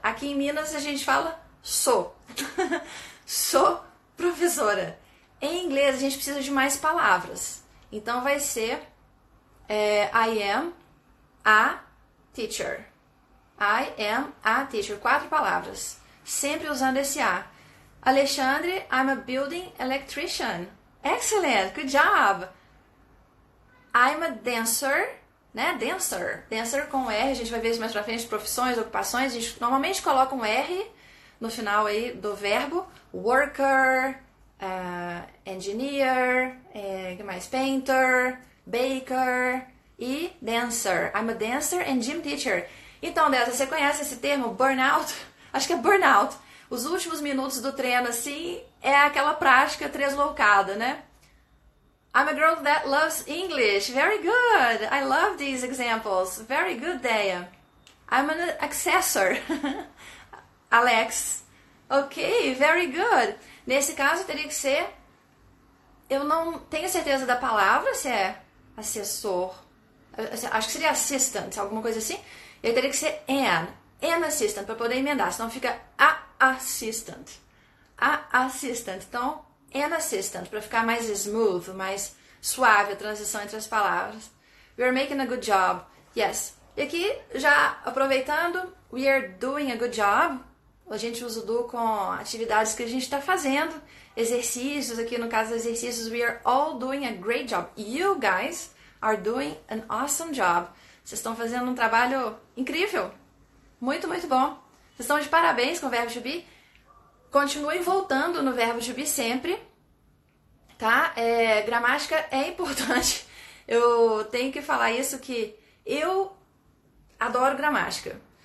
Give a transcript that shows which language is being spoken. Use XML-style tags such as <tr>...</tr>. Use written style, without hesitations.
<pt>Aqui em Minas a gente fala sou. Sou professora. Em inglês a gente precisa de mais palavras. Então vai ser</pt> <en>I am a teacher. I am a teacher.</en> <pt>4 palavras. Sempre usando esse a.</pt> <en>Alexandre, I'm a building electrician. Excellent, good job. I'm a dancer, né?</en> <pt>Dancer com R, a gente vai ver isso mais pra frente, profissões, ocupações. A gente normalmente coloca um R no final aí do verbo.</pt> <en>Worker, engineer,</en> <pt>que mais?</pt> <en>Painter, baker e dancer. I'm a dancer and gym teacher.</en> <pt>Então, Dessa, você conhece esse termo burnout? Acho que é burnout. Os últimos minutos do treino, assim, é aquela prática deslocada, né?</pt> <en>I'm a girl that loves English. Very good. I love these examples. Very good, Deia. I'm an accessor. Alex.</en> <pt>Ok,</pt> <en>very good.</en> <pt>Nesse caso, teria que ser... Eu não tenho certeza da palavra, se é assessor. Acho que seria assistant, alguma coisa assim. E aí teria que ser</pt> <en>an assistant,</en> <pt>para poder emendar. Senão fica a assistant. A assistant. Então, an assistant, para ficar mais smooth, mais suave a transição entre as palavras.</pt> <en>We are making a good job. Yes.</en> <pt>E aqui, já aproveitando,</pt> <en>we are doing a good job.</en> <pt>A gente usa o do com atividades que a gente está fazendo. Exercícios, aqui no caso exercícios,</pt> <en>we are all doing a great job. You guys are doing an awesome job.</en> <pt>Vocês estão fazendo um trabalho incrível. Muito, muito bom. Vocês estão de parabéns com o verbo to be. Continuem voltando no verbo to be sempre. Tá? Gramática é importante. Eu tenho que falar isso, que eu adoro gramática.</pt>